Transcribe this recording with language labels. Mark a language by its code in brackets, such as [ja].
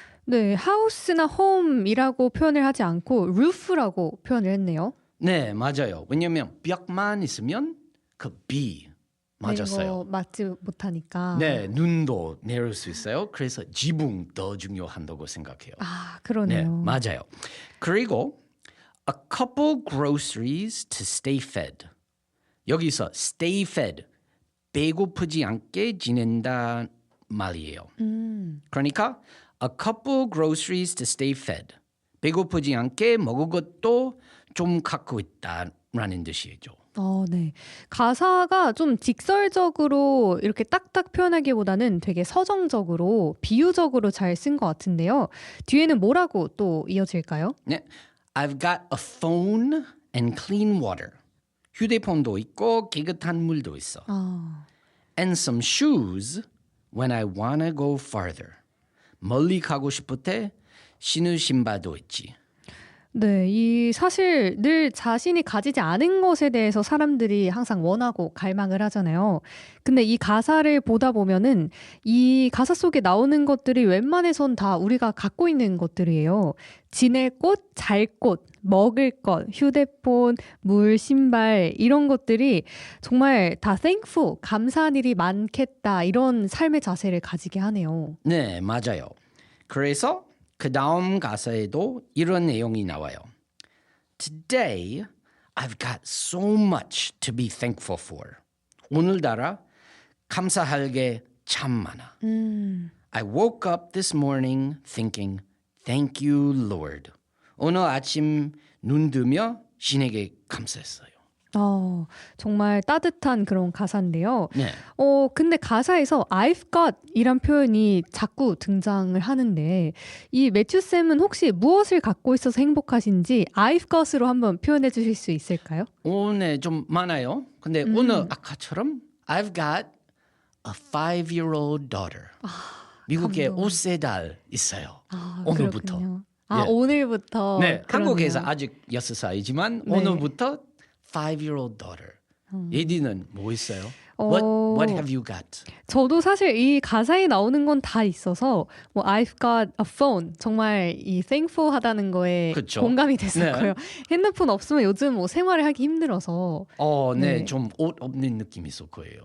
[ko] 네, 하우스나 홈이라고 표현을 하지 않고 roof라고 표현을 했네요. 네, 맞아요. 왜냐하면 벽만 있으면 그 비 맞았어요. 맞지 못하니까. 네, 눈도 내릴 수 있어요. 그래서 지붕 더 중요한다고 생각해요. 아, 네, 그러네요. 맞아요. 그리고 [en] a couple groceries to stay fed. [ko] 여기서 [en] stay fed, [ko] 배고프지 않게 지낸다 말이에요. 그러니까 [en] a couple groceries to stay fed. [ko] 배고프지 않게 먹을 것도 좀 갖고 있다라는 뜻이죠. 네. 가사가 좀 직설적으로 이렇게 딱딱 표현하기보다는 되게 서정적으로 비유적으로 잘 쓴 것 같은데요. 뒤에는 뭐라고 또 이어질까요? 네, [en] I've got a phone and clean water. [ko] 휴대폰도 있고 깨끗한 물도 있어. [en] And some shoes when I wanna go farther. [ko] 멀리 가고 싶을 때 신을 신발도 있지. 네, 이 사실 늘 자신이 가지지 않은 것에 대해서 사람들이 항상 원하고 갈망을 하잖아요. 근데 이 가사를 보다 보면은 이 가사 속에 나오는 것들이 웬만해선 다 우리가 갖고 있는 것들이에요. 지낼 곳, 잘 곳, 먹을 것, 휴대폰, 물, 신발 이런 것들이 정말 다 thankful, 감사한 일이 많겠다 이런 삶의 자세를 가지게 하네요. 네, 맞아요. 그래서 그 다음 가사에도 이런 내용이 나와요. [en] Today, I've got so much to be thankful for. [ko] 오늘따라 감사할 게 참 많아. [en] I woke up this morning thinking, thank you, Lord. [ko] 오늘 아침 눈 뜨며 신에게 감사했어요. 정말 따뜻한 그런 가사인데요. 네. 근데 가사에서 [en] I've got [ko] 이란 표현이 자꾸 등장을 하는데 이 매튜 쌤은 혹시 무엇을 갖고 있어서 행복하신지 I've got으로 한번 표현해 주실 수 있을까요? 오늘 좀 많아요. 근데 오늘 아까처럼 [en] I've got a 5-year-old daughter. [ko] 미국에 감동. 5세 있어요. 오늘부터. 그렇군요. 예. 오늘부터. 네, 그러네요. 한국에서 아직 6살이지만 네. 오늘부터 [en] 5-year-old daughter. [ko] 예디는 뭐 있어요? 어, [en] What have you got? [ko] 저도 사실 이 가사에 나오는 건 다 있어서 뭐 [en] I've got a phone [ko] 정말 이 thankful 하다는 거에 그쵸. 공감이 됐었고요. 핸드폰 없으면 요즘 뭐 생활을 하기 힘들어서 네, 네. 좀 옷 없는 느낌이 있을 거예요.